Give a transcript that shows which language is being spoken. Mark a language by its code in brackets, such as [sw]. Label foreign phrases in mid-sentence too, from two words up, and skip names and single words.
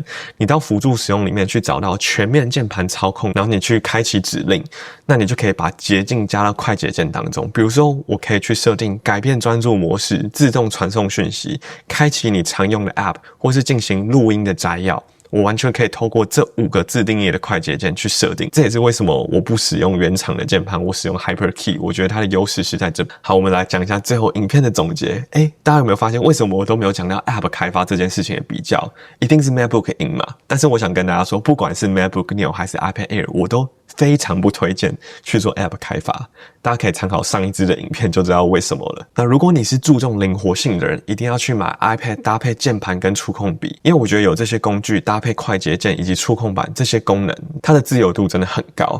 [zh] 你到輔助使用裡面去找到全面鍵盤操控，然後你去開啟指令，那你就可以把捷徑加到快捷鍵當中。比如說，我可以去設定改變專注模式、自動傳送訊息、開啟你常用的 App， 或是進行錄音的摘要。我完全可以透過這5個自定義的快捷鍵去設定，這也是為什麼我不使用原廠的鍵盤，我使用 HyperKey。我覺得它的優勢是在這。好，我們來講一下最後影片的總結。大家有沒有發現為什麼我都沒有講到 App 開發這件事情的比較？一定是 MacBook 贏嘛？但是我想跟大家說，不管是 MacBook Neo 還是 iPad Air， 我都非常不推薦去做 App 開發。大家可以參考上一支的影片就知道為什麼了。那如果你是注重靈活性的人，一定要去買 iPad 搭配鍵盤跟觸控筆，因為我覺得有這些工具搭配快捷鍵以及觸控板這些功能，它的自由度真的很高。